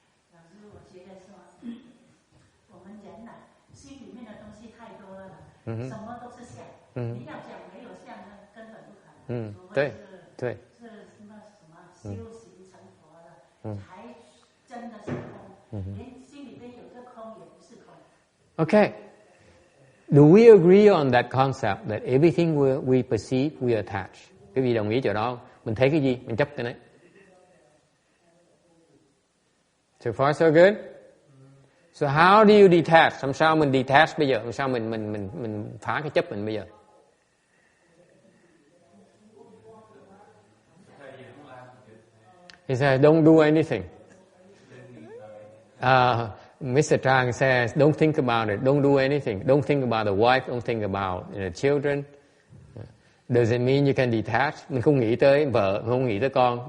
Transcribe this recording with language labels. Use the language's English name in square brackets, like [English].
[Chinese] 老师，我觉得说，我们人呐，心里面的东西太多了，什么都是相。你要讲没有相呢，根本不可能。对，是什么修行成佛了，才真的是空。连心里边有个空也不是空。 [English] Okay. Do we agree on that concept that everything we perceive, we attach? [Vietnamese] Quý vị đồng ý chỗ đó không? Mình thấy cái gì, mình chấp cái đấy. [English] So far so good? So how do you detach? [Vietnamese] Làm sao mình detach bây giờ? Làm sao mình phá cái chấp mình bây giờ? [English] He says, don't do anything. Mr. Trang says, don't think about it. Don't do anything. Don't think about the wife. Don't think about the children. Does it mean you can detach? [Vietnamese] Mình không nghĩ tới vợ, không nghĩ tới con.